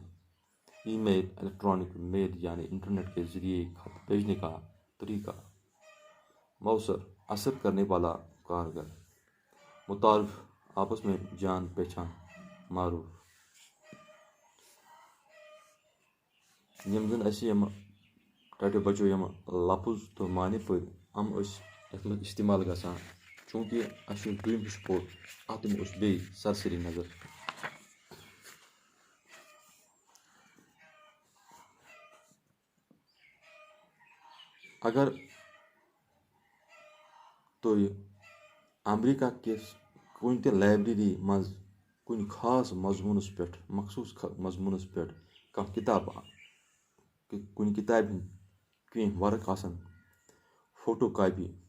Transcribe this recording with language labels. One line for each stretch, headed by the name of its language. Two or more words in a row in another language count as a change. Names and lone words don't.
Urdu: ای میل، الیکٹرانک میل یعنی انٹرنیٹ کے ذریعے خط بھیجنے کا طریقہ۔ مؤثر، اثر کرنے والا، کارگر۔ متعارف، آپس میں جان پہچان، معروف۔
Kashmiri: یم زن اَسہِ یم ٹاٹو بچو یم لفظ تو معنی پٔرۍ یِم ٲسۍ یتھ منٛز استعمال گژھان چوٗنٛکہِ اَسہِ یُس دوٚیِم حصہٕ پوٚر اتھ دِمو أسۍ بیٚیہِ سرسری نظر۔ اگر تُہۍ امریکہ کِس کُنہِ تہِ لائبریری منٛز کُنہِ خاص مضموٗنس پٮ۪ٹھ مخصوٗص مضموٗنس پٮ۪ٹھ کانٛہہ کِتاب کُنہِ کِتابہِ ہُنٛد کینٛہہ ورق آسن فوٹو کاپی